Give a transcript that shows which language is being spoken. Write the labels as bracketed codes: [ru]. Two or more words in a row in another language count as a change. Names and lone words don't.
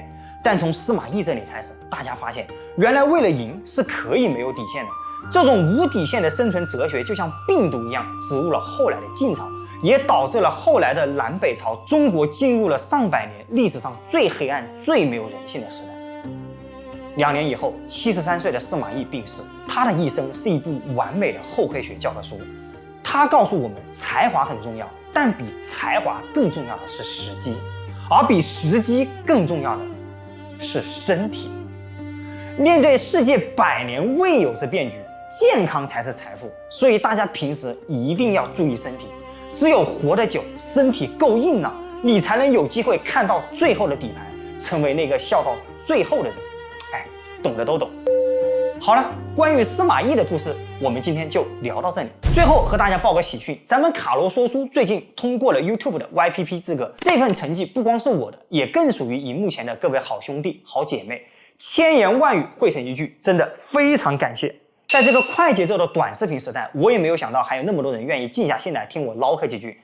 [zh] 但從司馬懿這裡開始，大家發現，原來為了贏是可以沒有底線的。這種無底線的生存哲學，就像病毒一樣，植入了後来的晉朝，也導致了後來的南北朝，中國進入了上百年歷史上最黑暗、最沒有人性的時代。2年以後，73 歲的司馬懿病逝，他的一生是一部完美的厚黑学教科書。他告訴我們，才華很重要，但比才华更重要的是時機，而比時機更重要的是身體。面对世界100年未有之变局，健康才是财富，所以大家平时一定要注意身体。只有活得久，身体夠硬朗，你才能有機会看到最後的底牌，成為那個笑到最後的人。懂的都懂。好了，關於司馬懿的故事，我們今天就聊到這裡。最後和大家報個喜訊，咱們卡羅說書最近通過了 YouTube 的 YPP 資格，這份成績不光是我的，也更屬於熒幕前的各位好兄弟、好姐妹，千言萬語匯成一句，真的非常感謝。在這個快節奏的短視頻時代，我也沒有想到還有那麼多人願意靜下心來聽我嘮嗑幾句。